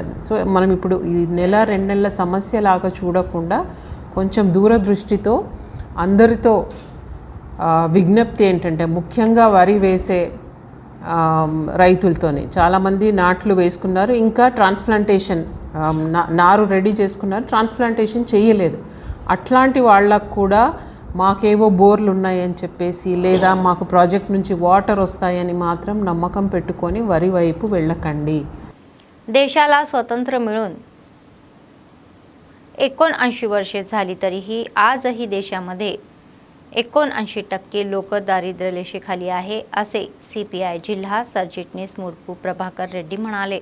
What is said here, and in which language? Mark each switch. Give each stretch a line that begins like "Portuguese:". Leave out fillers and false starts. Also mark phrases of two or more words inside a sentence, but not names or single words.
Telugu: సో మనం ఇప్పుడు ఈ నెల 2 నెలల సమస్యలాగా చూడకుండా కొంచెం దూరదృష్టితో అందరితో విజ్ఞప్తి ఏంటంటే ముఖ్యంగా వరి వేసే రైతులతోనే చాలామంది నాట్లు వేసుకున్నారు, ఇంకా ట్రాన్స్ప్లాంటేషన్ నారు రెడీ చేసుకున్నారు, ట్రాన్స్ప్లాంటేషన్ చేయలేదు. అట్లాంటి వాళ్ళకు కూడా మాకేవో బోర్లు ఉన్నాయని చెప్పేసి లేదా మాకు ప్రాజెక్ట్ నుంచి వాటర్ వస్తాయని మాత్రం నమ్మకం పెట్టుకొని వరి వైపు వెళ్ళకండి.
Marathi: देशाला स्वातंत्र्य मिळून 79 वर्षे झाली तरीही आजही देशामध्ये 79% लोक दारिद्र्य रेषेखाली आहे असे CPI जिल्हा सरचिटणीस मुडपू प्रभाकर रेड्डी म्हणाले.